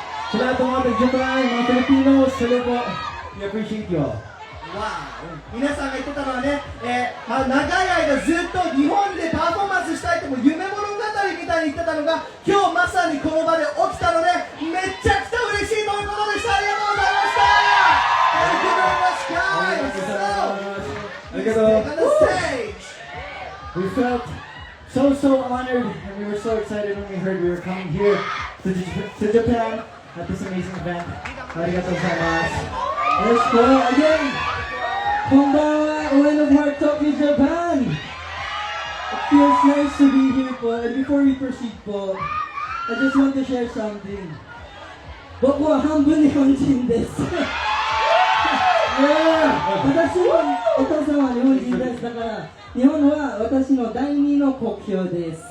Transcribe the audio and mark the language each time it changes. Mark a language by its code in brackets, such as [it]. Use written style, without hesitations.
[tl] Sa lahat ng mga Japan, mga Filipinos, hello po. [en] We appreciate you all. [ja] わ皆さんが言ってたのはね、長い間ずっと日本でパフォーマンスしたいとも夢物語みたいに言ってたのが今日まさにこの場で起きたのでめっちゃくちゃ嬉しいということでした。ありがとうございました。 [en] Thank you very much, guys. So, let's take on the stage. We felt so honored and we were so excited when we heard we were coming here to Japan at this amazing event. [ja] Arigatou gozaimasu. [en] Let's go again! [ja] Konbanwa, [en] Owen of Heart Tokyo, Japan! It feels nice to be here po. And before we proceed po, I just want to share something. [ja] Boku wa hanbun Nihonjin desu. Yeah! 私はお父さんは日本人です。だから日本は私の第二の国境です。